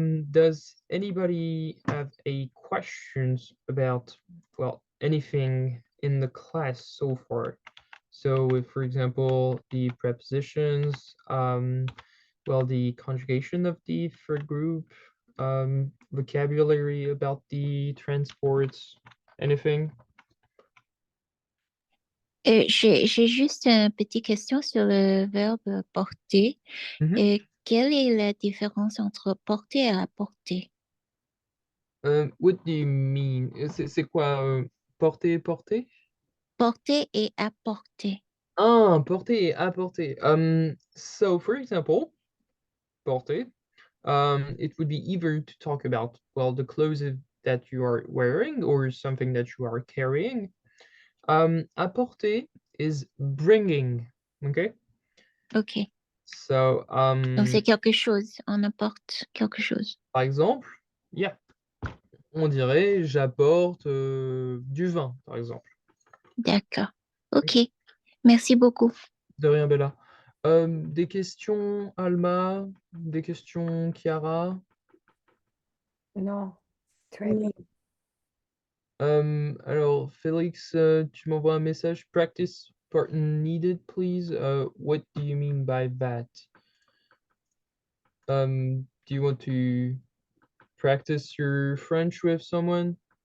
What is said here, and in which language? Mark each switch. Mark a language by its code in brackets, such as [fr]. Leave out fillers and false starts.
[en] Does anybody have a questions about, well, anything in the class so far? So if, for example, the prepositions, well, the conjugation of the third group, vocabulary about the transports, anything? [fr] J'ai juste une petite question sur le verbe porter. Mhm. Quelle est la différence entre porter et apporter? [en] What do you mean? [fr] C'est quoi porter, porter? Porter et apporter. Ah, porter et apporter. [en] So for example, porter, it would be either to talk about, well, the clothes that you are wearing or something that you are carrying. Apporter is bringing, okay? Ok. So, [fr] Donc c'est quelque chose. On apporte quelque chose. par exemple, yeah. on dirait j'apporte du vin, par exemple. D'accord. Ok. Merci beaucoup. De rien, Bella. Des questions, Alma? Des questions, Chiara? Non, très bien. Alors, Félix, tu m'envoies un message. [en] Practice partner needed, please. What do you mean by that? Do you want to practice your French with someone?